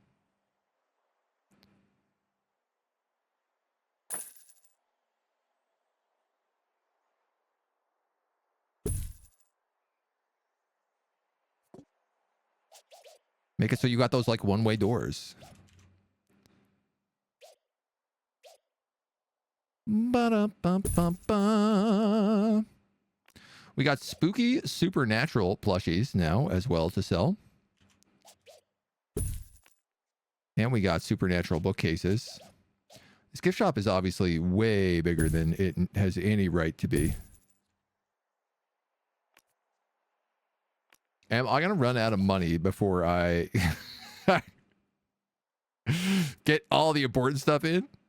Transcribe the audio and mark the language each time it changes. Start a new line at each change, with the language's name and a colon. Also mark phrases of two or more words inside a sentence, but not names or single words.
English: Make it so you got those like one-way doors. Ba-da-ba-ba-ba. We got spooky supernatural plushies now as well to sell. And we got supernatural bookcases. This gift shop is obviously way bigger than it has any right to be. Am I going to run out of money before I get all the important stuff in?